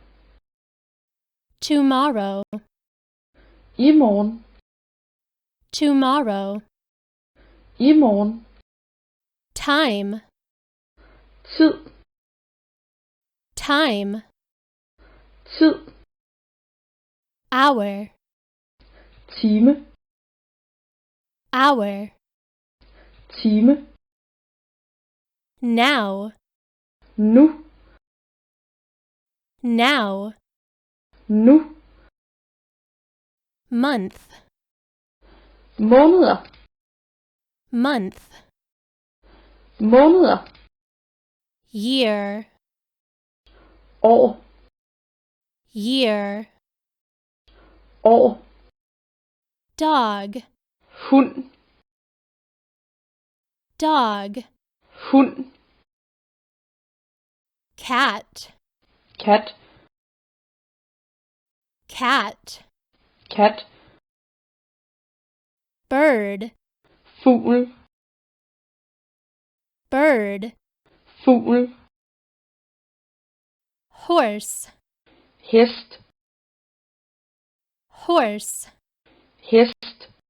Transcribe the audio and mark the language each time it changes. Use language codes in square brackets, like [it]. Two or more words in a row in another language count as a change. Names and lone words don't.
[en] tomorrow, [da] i morgen, [en] tomorrow, [da] i morgen, [en] time, [da] tid, [en] time, [da] tid, [en] hour, [da] time, [en] hour, [da] time, [en] now, [da] nu, [en] now, [da] nu, [en] month, [da] måneder, [en] month, [da] måneder, [en] year, [da] år, [en] year, [da] år, [en] dog, [da] hund, [en] dog, [da] hund, [en] cat, [da] kat, [en] cat, [da] kat, [en] bird, [da] fugl, [en] bird, [da] fugl, [en] horse, [da] hest, [en] horse, [da] hest,